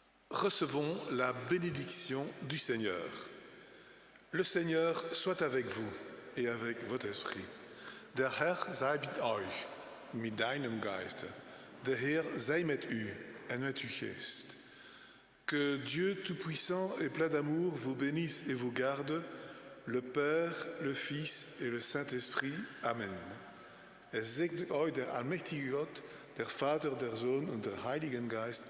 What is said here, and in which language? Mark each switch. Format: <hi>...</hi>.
<fr>Recevons la bénédiction du Seigneur. Le Seigneur soit avec vous et avec votre esprit.</fr> <de>Der Herr sei mit euch, mit deinem Geiste. Der Herr sei mit</de> <nl>u en met uw geest.</nl> <fr>Que Dieu Tout-Puissant et plein d'amour vous bénisse et vous garde, le Père, le Fils et le Saint-Esprit. Amen.</fr> <de>Es segne euch der allmächtige Gott, der Vater, der Sohn und der Heiligen Geist.</de>